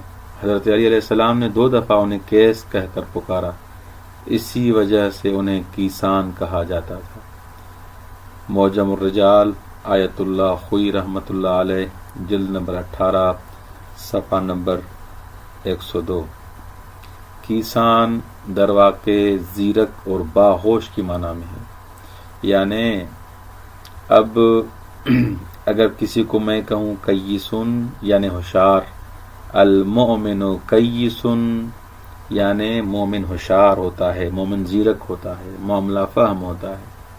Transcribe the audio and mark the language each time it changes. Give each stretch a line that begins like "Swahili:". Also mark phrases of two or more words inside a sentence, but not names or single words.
Urdu: حضرت علی علیہ السلام نے 2 دفعہ انہیں قیس کہہ کر پکارا، اسی وجہ سے انہیں کیسان کہا جاتا تھا۔ معجم الرجال آیت اللہ خوئی رحمت اللہ علیہ جلد نمبر 18 صفحہ نمبر 102۔ کیسان در واقع زیرک اور باہوش کی معنی میں ہے، یعنی اب اگر کسی کو میں کہوں کیسن یعنی ہوشیار،
Arabic: المؤمن کیسن
Urdu: یعنی مومن ہوشیار ہوتا ہے، مومن زیرک ہوتا ہے، معاملہ فہم ہوتا ہے۔